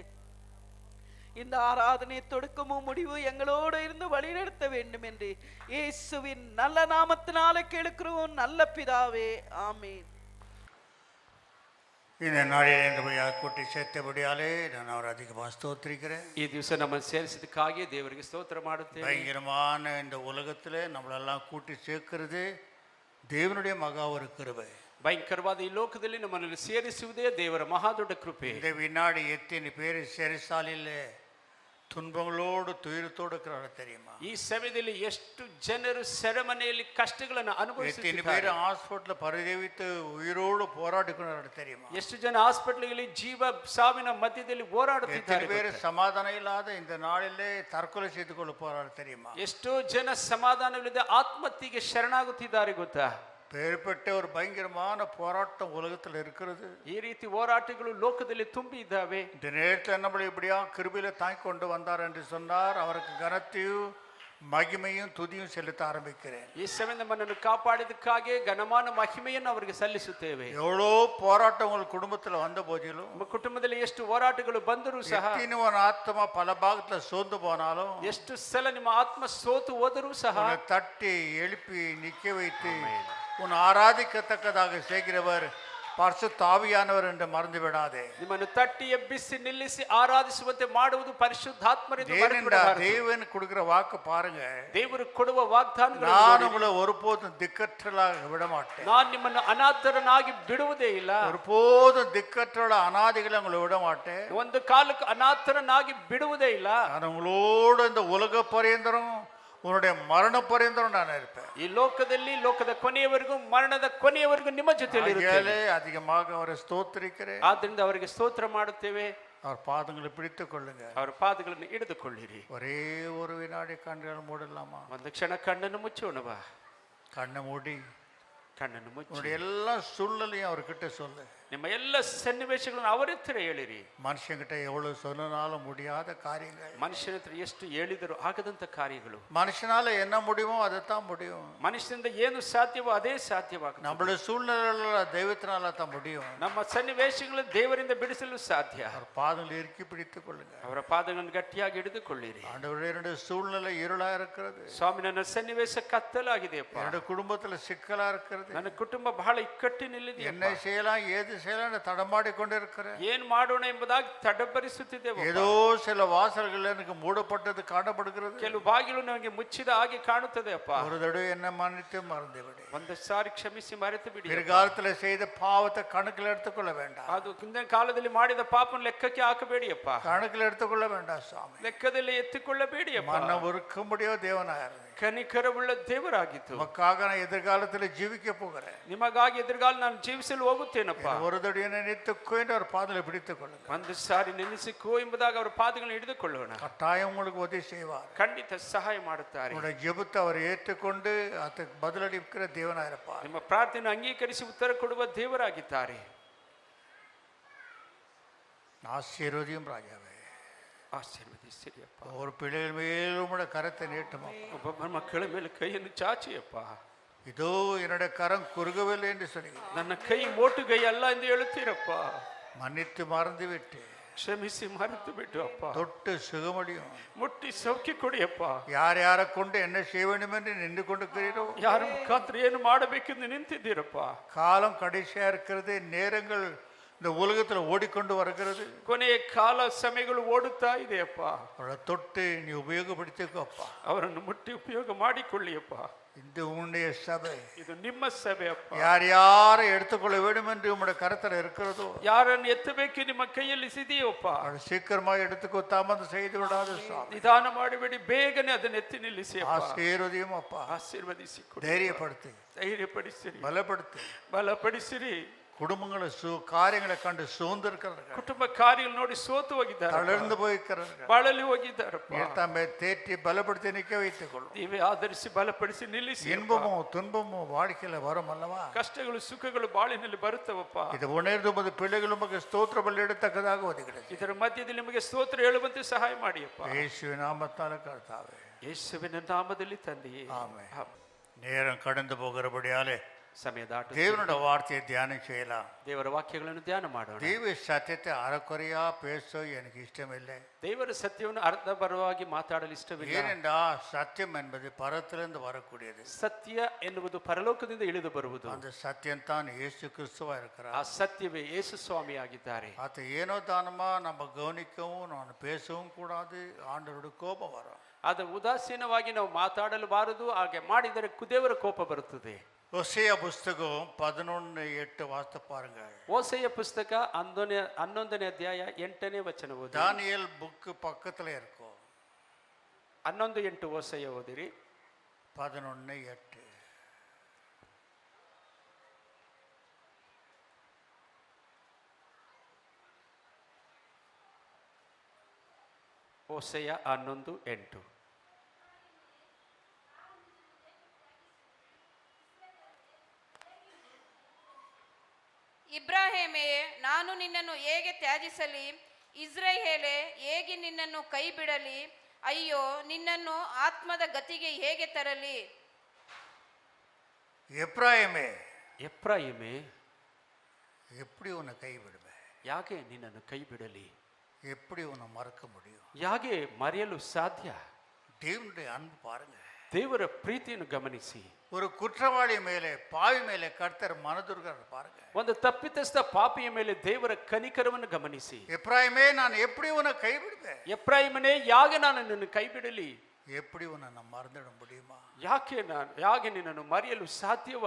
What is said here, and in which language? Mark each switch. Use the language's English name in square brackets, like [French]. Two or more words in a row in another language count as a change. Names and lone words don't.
[Tamil] இந்த ஆராதனை தொடக்கமும் முடிவு எங்களோடு இருந்து வழிநடத்த வேண்டும் என்று இயேசுவின் நல்ல நாமத்தினாலே கேளுக்கிறோம் நல்ல பிதாவே, ஆமென். இந்த நாளில் என்னுடைய கூட்டி சேர்த்தபடியாலே நான் அவர் அதிகமாக ஸ்தோத்திரிக்கிறேன். [Kannada] ಈ ದಿವಸ ನಮ್ಮನ್ನು ಸೇರಿಸಿದಕ್ಕಾಗಿ ದೇವರಿಗೆ ಸ್ತೋತ್ರ ಮಾಡುತ್ತೇವೆ. [Tamil] பயங்கரமான இந்த உலகத்தில் நம்மளெல்லாம் கூட்டி சேர்க்கிறது தேவனுடைய மகா ஒரு கிருபை. [Kannada] ಭಯಂಕರವಾದ ಈ ಲೋಕದಲ್ಲಿ ನಮ್ಮನ್ನು ಸೇರಿಸುವುದೇ ದೇವರ ಮಹಾದೊಡ್ಡ ಕೃಪೆ. [Tamil] இந்த வினாடி எத்தனை பேர் சிறைசாலையில் துன்பங்களோடு துயரத்தோடு இருக்கிறார்கள் தெரியுமா? [Kannada] ಈ ಸಮಯದಲ್ಲಿ ಎಷ್ಟು ಜನರು ಸೆರೆಮನೆಯಲ್ಲಿ ಕಷ್ಟಗಳನ್ನು [Tamil] எத்தனை [Kannada] ಅನುಭವಿಸುತ್ತಿದ್ದಾರೆ. [Tamil] பேர் ஹாஸ்பிட்டல் பரிதவித்து உயிரோடு போராடிக்கிறார்கள் தெரியுமா? [Kannada] ಎಷ್ಟು ಜನ ಹಾಸ್ಪಿಟಲ್ಗಳಲ್ಲಿ ಜೀವ ಸಾವಿನ ಮಧ್ಯದಲ್ಲಿ [Tamil] எத்தனை [Kannada] ಹೋರಾಡುತ್ತಿದ್ದಾರೆ. [Tamil] பேர் சமாதானம் இல்லாத இந்த நாளிலே தற்கொலை செய்து கொள்ள போறாரு தெரியுமா? [Kannada] ಎಷ್ಟೋ ಜನ ಸಮಾಧಾನವಿಲ್ಲದೆ ಆತ್ಮಹತ್ಯೆಗೆ ಶರಣಾಗುತ್ತಿದ್ದಾರೆ ಗೊತ್ತಾ? [Tamil] பேர்பட்ட ஒரு பயங்கரமான போராட்டம் உலகத்தில் இருக்கிறது. [Kannada] ಈ ರೀತಿ ಹೋರಾಟಗಳು ಲೋಕದಲ್ಲಿ ತುಂಬಿ ಇದ್ದಾವೆ. [Tamil] இந்த நேரத்தில் நம்மளை இப்படியா கிருபையில தாங்கி கொண்டு வந்தார் என்று சொன்னார். அவருக்கு கனத்தையும் மகிமையும் துதியும் செலுத்த ஆரம்பிக்கிறேன். [Kannada] ಈ ಸಮಯ ನಮ್ಮನ್ನು ಕಾಪಾಡಿದಕ್ಕಾಗಿ ಘನಮಾನ ಮಹಿಮೆಯನ್ನು ಅವರಿಗೆ ಸಲ್ಲಿಸುತ್ತೇವೆ. [Tamil] எவ்வளோ போராட்டம் உங்கள் குடும்பத்தில் வந்த போதிலும், [Kannada] ನಮ್ಮ ಕುಟುಂಬದಲ್ಲಿ ಎಷ್ಟು ಹೋರಾಟಗಳು ಬಂದರೂ ಸಹ, [Tamil] எத்தனை ஆத்மா பல பாகத்தில் சோர்ந்து போனாலும், [Kannada] ಎಷ್ಟು ಸಲ ನಿಮ್ಮ ಆತ್ಮ ಸೋತು ಹೋದರೂ ಸಹ [Tamil] தட்டி எழுப்பி நிற்க வைத்து உன் ஆராதிக்கத்தக்கதாக செய்கிறவர் பரிசுத்த ஆவியானவர் என்று மறந்து விடாதே. [Kannada] ನಿಮ್ಮನ್ನು ತಟ್ಟಿ ಎಬ್ಬಿಸಿ ನಿಲ್ಲಿಸಿ ಆರಾಧಿಸುವಂತೆ ಮಾಡುವುದು ಪರಿಶುದ್ಧಾತ್ಮರಿಂದ ಮರೆತುಬಿಡಬಾರದು. [Tamil] தேவன் கொடுக்கிற வாக்கு பாருங்க. [Kannada] ದೇವರು ಕೊಡುವ ವಾಗ್ದಾನಗಳು, [Tamil] நான் உங்களை ஒருபோதும் திக்கற்றலாக விட மாட்டேன். [Kannada] ನಾನು ನಿಮ್ಮನ್ನು ಅನಾಥರನ್ನಾಗಿ ಬಿಡುವುದೇ ಇಲ್ಲ. [Tamil] ஒருபோதும் திக்கற்றல அநாதிகளை உங்களை விட மாட்டேன். [Kannada] ಒಂದು ಕಾಲಕ್ಕೆ ಅನಾಥರನ್ನಾಗಿ ಬಿಡುವುದೇ ಇಲ್ಲ. [Tamil] நான் உங்களோட இந்த உலக பரியந்தரம் உன்னுடைய மரண பரியந்தரம் நான் இருப்பேன். [Kannada] ಈ ಲೋಕದಲ್ಲಿ ಲೋಕದ ಕೊನೆಯವರೆಗೂ, ಮರಣದ ಕೊನೆಯವರೆಗೂ ನಿಮ್ಮ ಜೊತೆಯಲ್ಲಿ ಇರುತ್ತೇನೆ. [Tamil] அதிகமாக அவரை ஸ்தோத்திரிக்கிறேன். [Kannada] ಆದ್ದರಿಂದ ಅವರಿಗೆ ಸ್ತೋತ್ರ ಮಾಡುತ್ತೇವೆ. [Tamil] அவர் பாதங்களை பிடித்துக் கொள்ளுங்க. [Kannada] ಅವರ ಪಾದಗಳನ್ನು ಹಿಡಿದುಕೊಳ್ಳಿರಿ. [Tamil] ஒரே ஒரு வினாடி கண்களை மூடலாமா? [Kannada] ಒಂದು ಕ್ಷಣ ಕಣ್ಣನ್ನು ಮುಚ್ಚೋಣವಾ? [Tamil] கண்ணை மூடி [Kannada] ಕಣ್ಣನ್ನು ಮುಚ್ಚಿ [Tamil] உன்னுடைய எல்லா சூழ்நிலையும் அவர்கிட்ட சொல்லு. [Kannada] ನಿಮ್ಮ ಎಲ್ಲ ಸನ್ನಿವೇಶಗಳನ್ನು ಅವರ ಹತ್ರ ಹೇಳಿರಿ. [Tamil] மனுஷங்கிட்ட எவ்வளவு சொன்னாலும் முடியாத காரியங்கள், [Kannada] ಮನುಷ್ಯನ ಹತ್ರ ಎಷ್ಟು ಹೇಳಿದರೂ ಆಗದಂತ ಕಾರ್ಯಗಳು, [Tamil] மனுஷனால என்ன முடியுமோ அதைத்தான் முடியும். [Kannada] ಮನುಷ್ಯನಿಂದ ಏನು ಸಾಧ್ಯವೋ ಅದೇ ಸಾಧ್ಯವಾಗುತ್ತೆ. [Tamil] நம்மளோட சூழ்நிலைகள தெய்வத்தினால தான் முடியும். [Kannada] ನಮ್ಮ ಸನ್ನಿವೇಶಗಳನ್ನು ದೇವರಿಂದ ಬಿಡಿಸಲು ಸಾಧ್ಯ. [Tamil] அவர் பாதங்களை இறுக்கி பிடித்துக் கொள்ளுங்க. [Kannada] ಅವರ ಪಾದಗಳನ್ನು ಗಟ್ಟಿಯಾಗಿ ಹಿಡಿದುಕೊಳ್ಳಿರಿ. [Tamil] ஆண்டவரே, என்னுடைய சூழ்நிலை இருளா இருக்கிறது, [Kannada] ಸ್ವಾಮಿ ನನ್ನ ಸನ್ನಿವೇಶ ಕತ್ತಲಾಗಿದೆಯಪ್ಪ, [Tamil] என்னுடைய குடும்பத்துல சிக்கலா இருக்கிறது, [Kannada] ನನ್ನ ಕುಟುಂಬ ಬಹಳ ಇಕ್ಕಟ್ಟಿನಲ್ಲಿದೆ, [Tamil] என்ன செய்யலாம் ஏது செய்யலாம் தடமாடி கொண்டிருக்கிறேன். [Kannada] ಏನ್ ಮಾಡೋಣ ಎಂಬುದಾಗಿ ತಡಬರಿಸುತ್ತಿದ್ದೇವೆ. [Tamil] ஏதோ சில வாசல்கள் எனக்கு மூடப்பட்டது காணப்படுகிறது. [Kannada] ಕೆಲವು ಬಾಗಿಲು ನನಗೆ ಮುಚ್ಚಿದ ಹಾಗೆ ಕಾಣುತ್ತದೆ ಅಪ್ಪ. [Tamil] ஒரு தடவை என்ன மன்னித்து மறந்து விடு. [Kannada] ಒಂದು ಸಾರಿ ಕ್ಷಮಿಸಿ ಮರೆತು ಬಿಡಿ. [Tamil] பிற்காலத்துல செய்த பாவத்தை கணக்கில் எடுத்துக்கொள்ள வேண்டாம். [Kannada] ಅದು ಹಿಂದಿನ ಕಾಲದಲ್ಲಿ ಮಾಡಿದ ಪಾಪನ ಲೆಕ್ಕಕ್ಕೆ ಹಾಕಬೇಡಿ ಅಪ್ಪ. [Tamil] கணக்கில் எடுத்துக்கொள்ள வேண்டாம் சுவாமி. [Kannada] ಲೆಕ್ಕದಲ್ಲಿ ಎತ್ತಿಕೊಳ್ಳಬೇಡಿ ಅಪ್ಪ. [Tamil] மன்னம் உருக்கும்படியோ தேவனாயிருந்தேன். [Kannada] ಕನಿಕರವುಳ್ಳ ದೇವರಾಗಿತ್ತು. [Tamil] உமக்காக நான் எதிர்காலத்துல ஜீவிக்க போகிறேன். [Kannada] ನಿಮಗಾಗಿ ಎದುರುಗಾಲ ನಾನು ಜೀವಿಸಲು ಹೋಗುತ್ತೇನಪ್ಪ. [Tamil] ஒரு தடவை என்ன நினைத்துக்கோ என்று அவர் பாதங்களை பிடித்துக் கொள்ளுங்க. [Kannada] ಒಂದು ಸಾರಿ ನೆನೆಸಿಕೋ ಎಂಬುದಾಗಿ ಅವರ ಪಾದಗಳನ್ನು ಹಿಡಿದುಕೊಳ್ಳೋಣ. [Tamil] கட்டாயம் உங்களுக்கு உதவி செய்வார். [Kannada] ಖಂಡಿತ ಸಹಾಯ ಮಾಡುತ್ತಾರೆ. [Tamil] உங்களுடைய ஜெபத்தை அவர் ஏற்றுக்கொண்டு அதுக்கு பதிலளிக்கிற தேவனாயிருப்பார். [Kannada] ನಿಮ್ಮ ಪ್ರಾರ್ಥನೆ ಅಂಗೀಕರಿಸಿ ಉತ್ತರ ಕೊಡುವ ದೇವರಾಗಿದ್ದಾರೆ. [Tamil] ஆசீர்வதியும் ராஜாவே, [Kannada] ಆಶೀರ್ವದಿಸಿರಿಯಪ್ಪ. [Tamil] ஒரு பிள்ளைகள் மேலும் உம்முடைய கரத்தை நீட்டுமா. [Kannada] ಒಬ್ಬೊಬ್ಬರ ಮಕ್ಕಳ ಮೇಲೆ ಕೈಯನ್ನು ಚಾಚಿಯಪ್ಪ. [Tamil] இதோ என்னுடைய கரம் குறுகவில்லை என்று சொல்லி [Kannada] ನನ್ನ ಕೈ ಮೋಟು ಕೈ ಅಲ್ಲ ಎಂದು ಹೇಳುತ್ತೀರಪ್ಪ. [Tamil] மன்னித்து மறந்து விட்டு [Kannada] ಕ್ಷಮಿಸಿ ಮರೆತು ಬಿಟ್ಟು ಅಪ್ಪ. [Tamil] தொட்டு சுகமடியும். [Kannada] ಮುಟ್ಟಿ ಸೌಖ್ಯ ಕೊಡಿಯಪ್ಪ. [Tamil] யார் யாரை கொண்டு என்ன செய்ய வேண்டும் என்று நின்று கொண்டிருக்கிறீரோ, [Kannada] ಯಾರ ಮುಖಾಂತರ ಏನು ಮಾಡಬೇಕೆಂದು ನಿಂತಿದ್ದೀರಪ್ಪ. [Tamil] காலம் கடைசியா இருக்கிறது, நேரங்கள் இந்த உலகத்துல ஓடிக்கொண்டு வருகிறது. [Kannada] ಕೊನೆಯ ಕಾಲ ಸಮಯಗಳು ಓಡುತ್ತಾ ಇದೆಯಪ್ಪ. [Tamil] அவரை தொட்டு நீ உபயோகப்படுத்திக்கோப்பா. [Kannada] ಅವರನ್ನು ಮುಟ್ಟಿ ಉಪಯೋಗ ಮಾಡಿಕೊಳ್ಳಿಯಪ್ಪ. [Tamil] இந்த உன்னுடைய சபை [Kannada] ಇದು ನಿಮ್ಮ ಸಭೆ ಅಪ್ಪ. [Tamil] யார் யாரை எடுத்துக்கொள்ள வேண்டும் என்று உம்முடைய கரத்தில் இருக்கிறதோ [Kannada] ಯಾರನ್ನು ಎತ್ತಬೇಕು ನಿಮ್ಮ ಕೈಯಲ್ಲಿ ಇದೆಯಪ್ಪ. [Tamil] அவரை சீக்கிரமாக எடுத்துக்கோ, தாமதம் செய்து விடாத சுவாமி. [Kannada] ನಿಧಾನ ಮಾಡಬೇಡಿ, ಬೇಗನೆ ಅದನ್ನು ಎತ್ತಿ ನಿಲ್ಲಿಸಿ ಅಪ್ಪ. [Tamil] ஆசீர்வதியும் அப்பா. [Kannada] ಆಶೀರ್ವದಿಸಿ ಕೊಡಿ. [Tamil] தைரியப்படுத்து, [Kannada] ಧೈರ್ಯಪಡಿಸಿರಿ, [Tamil] பலப்படுத்து. [Kannada] ಬಲಪಡಿಸಿರಿ. [Tamil] குடும்பங்களை காரியங்களை கண்டு சோர்ந்திருக்கிறார்கள், [Kannada] ಕುಟುಂಬ ಕಾರ್ಯಗಳು ನೋಡಿ ಸೋತು ಹೋಗಿದ್ದಾರೆ, [Tamil] தளர்ந்து போயிருக்கிறார்கள். [Kannada] ಬಳಲಿ ಹೋಗಿದ್ದಾರಪ್ಪ. [Tamil] தம்மை தேற்றி பலப்படுத்தி நிற்க வைத்துக் கொள்ளும். [Kannada] ನೀವೇ ಆಧರಿಸಿ ಬಲಪಡಿಸಿ ನಿಲ್ಲಿಸಿ. [Tamil] இன்பமோ துன்பமோ வாழ்க்கையில வரும் அல்லவா? [Kannada] ಕಷ್ಟಗಳು ಸುಖಗಳು ಬಾಳಿನಲ್ಲಿ ಬರುತ್ತವಪ್ಪ. [Tamil] இது உணர்ந்து உமது பிள்ளைகள் உமக்கு ஸ்தோத்திர பலி எடுத்தக்கதாக ஒதுக்கிறது. [Kannada] ಇದರ ಮಧ್ಯದಲ್ಲಿ ನಿಮಗೆ ಸ್ತೋತ್ರ ಹೇಳುವಂತೆ ಸಹಾಯ ಮಾಡಿಯಪ್ಪ. [Tamil] இயேசுவின் நாமத்தால கர்த்தாவே, [Kannada] ಯೇಸುವಿನ ನಾಮದಲ್ಲಿ ತಂದೆಯೇ. [Tamil] ஆமென். நேரம் கடந்து போகிறபடியாலே [Kannada] ಸಮಯ ದಾಟು [Tamil] தேவனுடைய வார்த்தையை தியானம் செய்யலாம். [Kannada] ದೇವರ ವಾಕ್ಯಗಳನ್ನು ಧ್ಯಾನ ಮಾಡೋಣ. [Tamil] தெய்வ சத்தியத்தை அறக்குறையா பேச எனக்கு இஷ்டமில்லை. [Kannada] ದೇವರ ಸತ್ಯವನ್ನು ಅರ್ಧ ಬರವಾಗಿ ಮಾತಾಡಲು ಇಷ್ಟವಿಲ್ಲ. [Tamil] ஏனென்றா சத்தியம் என்பது பரத்திலிருந்து வரக்கூடியது. [Kannada] ಸತ್ಯ ಎನ್ನುವುದು ಪರಲೋಕದಿಂದ ಇಳಿದು ಬರುವುದು. [Tamil] அந்த சத்தியம் தான் இயேசு கிறிஸ்துவா இருக்கிறார். [Kannada] ಆ ಸತ್ಯವೇ ಯೇಸು ಸ್ವಾಮಿ ಆಗಿದ್ದಾರೆ. [Tamil] அது ஏனோ தானமா நம்ம கவனிக்கவும் நான் பேசவும் கூடாது, ஆண்டவருடைய கோபம் வரும். [Kannada] ಅದು ಉದಾಸೀನವಾಗಿ ನಾವು ಮಾತಾಡಲಬಾರದು. ಹಾಗೆ ಮಾಡಿದರೆ ದೇವರ ಕೋಪ ಬರುತ್ತದೆ. [Tamil] ஒசேயா புஸ்தகம் 11:8 வாசித்து பாருங்க. [Kannada] ಓಸೆಯ ಪುಸ್ತಕ 11ನೇ ಅಧ್ಯಾಯ 8ನೇ ವಚನ ಓದಿ. [Tamil] தானியேல் புக் பக்கத்துல இருக்கும். [Kannada] 11:8 ಓಸೆಯ ಓದಿರಿ. 11:8. ಓಸೆಯ 11:8. ಇಬ್ರಾಹಿಮೇ, ನಾನು ನಿನ್ನನ್ನು ಹೇಗೆ ತ್ಯಾಜಿಸಲಿ? ಇಸ್ರಾಯೇಲೇ, ಹೇಗೆ ನಿನ್ನನ್ನು ಕೈ ಬಿಡಲಿ? ಅಯ್ಯೋ, ನಿನ್ನನ್ನು ಆತ್ಮದ ಗತಿಗೆ ಹೇಗೆ ತರಲಿ? [Tamil] எப்ராயிமே, [Kannada] ಎಫ್ರಾಯಿಮೇ, [Tamil] எப்படி உன்னை கைவிடுவே? [Kannada] ಯಾಕೆ ನಿನ್ನನ್ನು ಕೈ ಬಿಡಲಿ? [Tamil] எப்படி உன்னை மறக்க முடியும்? [Kannada] ಯಾಕೆ ಮರೆಯಲು ಸಾಧ್ಯ? [Tamil] தேவனுடைய அன்பு பாருங்க. [Kannada] ದೇವರ ಪ್ರೀತಿಯನ್ನು ಗಮನಿಸಿ. [Tamil] ஒரு குற்றவாளி மேலே பாவி மேலே கர்த்தர் மனதுருகிறார் பாருங்க. [Kannada] ಒಂದು ತಪ್ಪಿತಸ್ಥ ಪಾಪಿಯ ಮೇಲೆ ದೇವರ ಕನಿಕರವನ್ನು ಗಮನಿಸಿ. [Tamil] எப்ராயிமே, நான் எப்படி உன்னை கைவிடுவேன்? [Kannada] ಎಫ್ರಾಯಿಮನೇ, ಯಾಕೆ ನಾನು ನಿನ್ನನ್ನು ಕೈ ಬಿಡಲಿ? [Tamil] எப்படி உன்னை நான் மறந்துட முடியுமா? [Kannada] ಯಾಕೆ ನಿನ್ನನ್ನು ಮರೆಯಲು ಸಾಧ್ಯವಾ?